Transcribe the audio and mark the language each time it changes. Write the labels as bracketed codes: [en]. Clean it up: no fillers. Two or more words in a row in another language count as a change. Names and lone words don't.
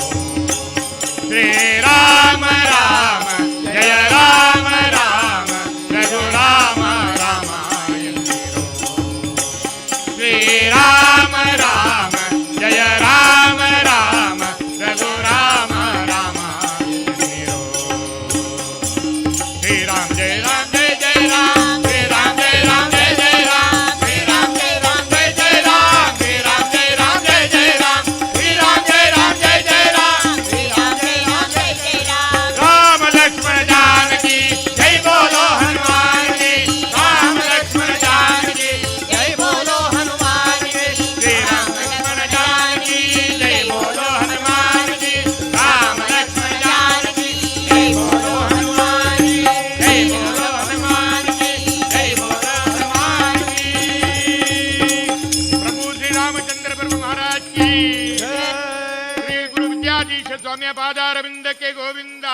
[kn] ಶ್ರೀರಾಮ ರಾಮ ಜಯ ರಾಮ ರಾಮ ರಘುರಾಮ ರಾಮ ಎನ್ನಿರೋ ಶ್ರೀರಾಮ ರಾಮ ಜಯ ರಾಮ ರಾಮ ರಘುರಾಮ ರಾಮ ಎನ್ನಿರೋ ಶ್ರೀರಾಮ ಜಯ ರಾಮ ಜಯ ಜಯ ರಾಮ ಶ್ರೀರಾಮ ಜಯ ರಾಮ ಜಯ ಜಯ ರಾಮ ಶ್ರೀರಾಮ ಜಯ ರಾಮ ಜಯ ಜಯ ರಾಮ ಶ್ರೀರಾಮ ಜಯ ರಾಮ ಜಯ ಜಯ ರಾಮ ಶ್ರೀರಾಮ ಜಯ ರಾಮ ಜಯ ಜಯ ರಾಮ ಶ್ರೀರಾಮ ಜಯ [hi] राम लक्ष्मण जानकी जय बोलो हनुमान जी राम लक्ष्मण जानकी जय बोलो हनुमान जी श्री राम लक्ष्मण जानकी जय बोलो हनुमान जी राम लक्ष्मण जानकी जय बोलो हनुमान जी जय बोलो हनुमान जी जय बोलो हनुमान जी प्रभु श्री रामचंद्र प्रभु महाराज की श्री गुरु विद्याधीश स्वामी पादारविंद के गोविंदा